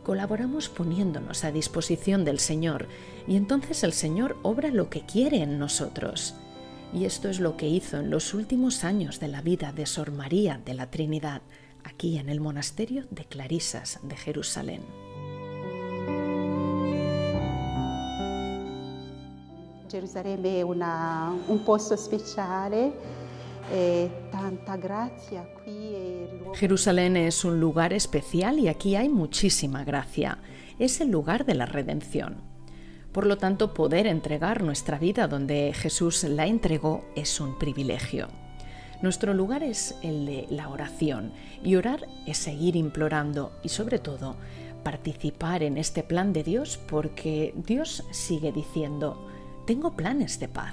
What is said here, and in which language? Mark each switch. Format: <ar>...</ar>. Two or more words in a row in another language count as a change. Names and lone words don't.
<es>Colaboramos poniéndonos a disposición del Señor y entonces el Señor obra lo que quiere en nosotros. Y esto es lo que hizo en los últimos años de la vida de Sor María de la Trinidad, aquí en el monasterio de Clarisas de Jerusalén.</es> <it>Gerusalemme è un posto speciale, tanta grazia qui.</it> <es>Jerusalén es un lugar especial y aquí hay muchísima gracia. Es el lugar de la redención. Por lo tanto, poder entregar nuestra vida donde Jesús la entregó es un privilegio. Nuestro lugar es el de la oración y orar es seguir implorando y sobre todo participar en este plan de Dios porque Dios sigue diciendo: tengo planes de paz.</es>